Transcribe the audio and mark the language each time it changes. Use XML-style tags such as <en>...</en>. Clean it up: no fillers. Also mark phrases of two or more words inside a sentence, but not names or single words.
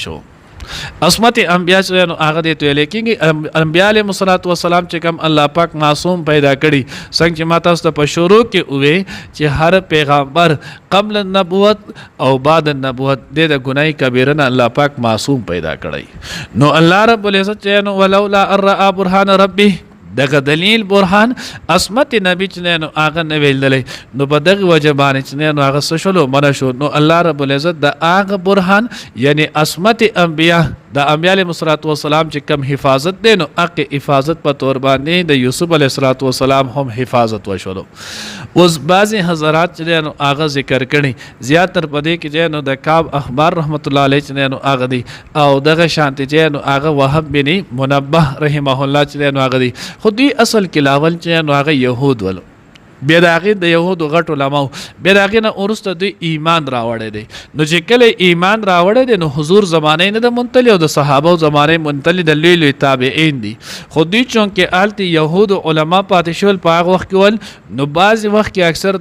<ps>شو عصمت انبیاء چې نو هغه دې ته ویل کېږي انبیاء</ps> <ar>علیهم السلام</ar> <ps>چې کوم الله پاک معصوم پیدا کړي څنګه چې ما تاسو ته په شروع کې وویل چې هر پیغمبر</ps> <ar>قبل النبوت</ar> <ps>او</ps> <ar>بعد النبوت</ar> <ps>د ګناي کبیره نه الله پاک معصوم پیدا کړي نو</ps> <ar>الله رب العزت</ar> <ps>چې نو</ps> <ar>ولولا ان رأى برهان ربه</ar> <ps>دغه دلیل برهان عصمت نبی چې نو هغه نه ویللی نو په دغه وجه باندې چې نو هغه څه شولو منع شو نو</ps> <ar>الله رب العزت</ar> <ps>د هغه برهان یعنی عصمت انبیاء د انبیاء</ps> <ar>علیهم السلام</ar> <ps>چې کم حفاظت دی نو هغه حفاظت په تور باندې د یوسف</ps> <ar>علیه السلام</ar> <ps>هم حفاظت وشولو اوس بعضې حضرات چې نو هغه ذکر کړي زیاتر په دې کې چې نو د کعب اخبار</ps> <ar>رحمت الله علیه</ar> <ps>چې نو هغه دی او دغه شانتي چې نو هغه وهب بن منبه</ps> <ar>رحمه الله</ar> <ps>چې نو هغه دی خو دوی اصل کې لاول چې نو هغه یهود ولو بیا د هغې د یهودو غټ علماو بیا د هغې نه وروسته دوی ایمان راوړی دی نو چې کله ایمان راوړی دی نو حضور زمانه نه ده منتلي او د صحابو زمانه منتلي د لوی لوی تابعین دي خو دوی چونکې هلته یهودو علما پاتې شول په هغه وخت کې ول نو بعضې وخت کې اکثر</ps>